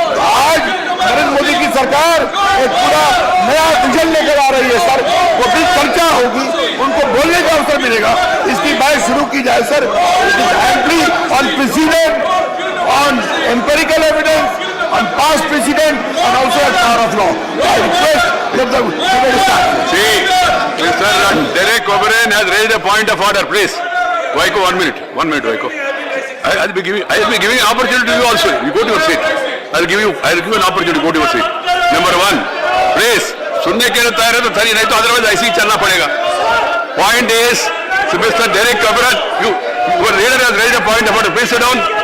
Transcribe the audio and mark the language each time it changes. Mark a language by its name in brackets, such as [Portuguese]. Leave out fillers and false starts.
[Hindi] आज नरेंद्र मोदी की सरकार एक पूरा नया विजन लेकर आ रही है सर, वो भी चर्चा होगी, उनको बोलने का अवसर मिलेगा। इसकी बात शुरू की जाए sir, [English] Amply on precedent, on empirical evidence, on past precedent and also as power of law. I request that the debate start. See, Mr. Derek O'Brien has raised a point of order, please. Vaiko, 1 minute, Vaiko. I'll be giving an opportunity to you also. You go to your seat. I'll give you an opportunity to go to your seat. Number 1, please. [Hindi] सुनने के लिए तैयार है तो सही, नहीं तो otherwise ऐसे ही चलना पड़ेगा. [English] Point is, Mr. Derek O'Brien, your leader has raised a point of order. Please sit down.